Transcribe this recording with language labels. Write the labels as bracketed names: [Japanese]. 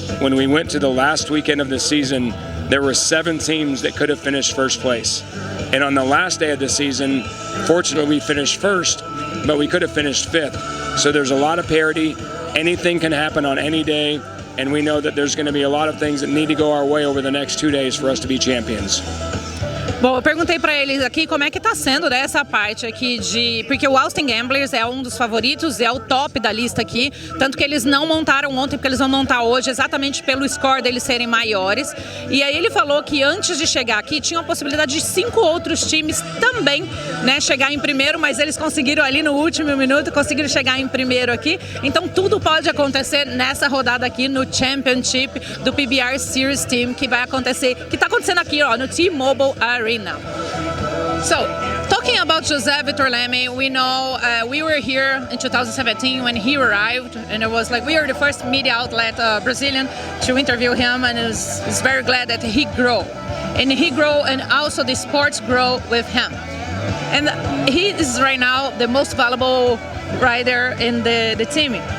[English] When we went to the last weekend of the season, there were 7 teams that could have finished first place. And on the last day of the season, fortunately we finished first, but we could have finished 5th. So there's a lot of parity. Anything can happen on any day. And we know that there's going to be a lot of things that need to go our way over the next 2 days for us to be champions. [Portuguese] Bom, eu perguntei para eles aqui como é que tá sendo dessa parte aqui porque o Austin Gamblers é um dos favoritos, é o top da lista aqui, tanto que eles não montaram ontem, porque eles vão montar hoje exatamente pelo score deles serem maiores. E aí ele falou que antes de chegar aqui tinha a possibilidade de 5 outros times também, né, chegar em primeiro, mas eles conseguiram ali no último minuto, conseguiram chegar em primeiro aqui. Então tudo pode acontecer nessa rodada aqui no Championship do PBR Series Team, que vai acontecer, que tá acontecendo aqui, ó, no T-Mobile Arena. [English] So, talking about José Vitor Leme, we know we were here in 2017 when he arrived, and it was we were the first media outlet Brazilian to interview him, and it's very glad that he grew, and also the sports grow with him, and he is right now the most valuable rider in the team.